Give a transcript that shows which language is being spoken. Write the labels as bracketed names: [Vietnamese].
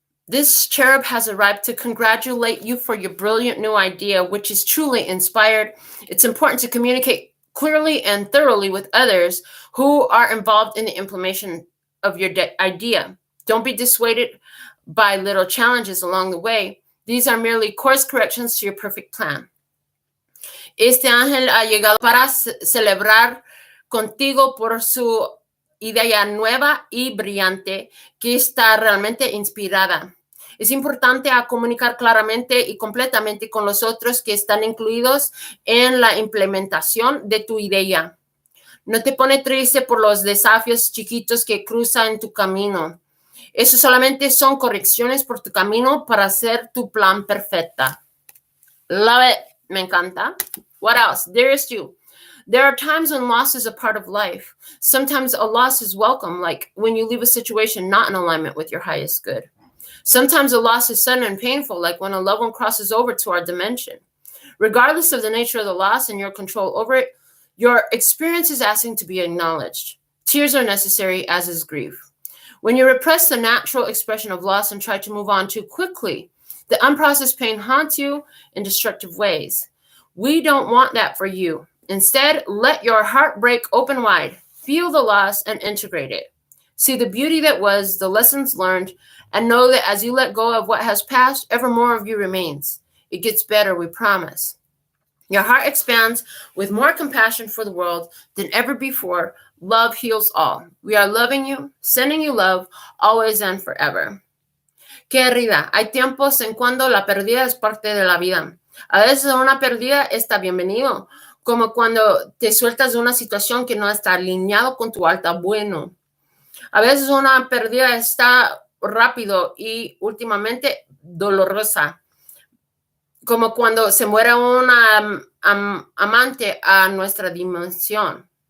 [English] This cherub has arrived to congratulate you for your brilliant new idea, which is truly inspired. It's important to communicate clearly and thoroughly with others who are involved in the implementation of your idea. Don't be dissuaded by little challenges along the way. These are merely course corrections to your perfect plan. [Spanish] Este ángel ha llegado para celebrar contigo por su idea nueva y brillante que está realmente inspirada. Es importante comunicar claramente y completamente con los otros que están incluidos en la implementación de tu idea. No te pone triste por los desafíos chiquitos que cruzan en tu camino. Eso solamente son correcciones por tu camino para hacer tu plan perfecta. [English] Love it. [Spanish] Me encanta. [English] What else? Dearest you. There are times when loss is a part of life. Sometimes a loss is welcome, like when you leave a situation not in alignment with your highest good. Sometimes a loss is sudden and painful, like when a loved one crosses over to our dimension. Regardless of the nature of the loss and your control over it, your experience is asking to be acknowledged. Tears are necessary, as is grief. When you repress the natural expression of loss and try to move on too quickly, the unprocessed pain haunts you in destructive ways. We don't want that for you. Instead, let your heart break open wide, feel the loss, and integrate it. See the beauty that was, the lessons learned, and know that as you let go of what has passed, ever more of you remains. It gets better, we promise. Your heart expands with more compassion for the world than ever before. Love heals all. We are loving you, sending you love, always and forever. [Spanish] Querida, hay tiempos en cuando la pérdida es parte de la vida. A veces una pérdida está bienvenido, como cuando te sueltas de una situación que no está alineado con tu alta bueno. A veces una pérdida está rápido y últimamente dolorosa, como cuando se muere una amante a nuestra dimensión.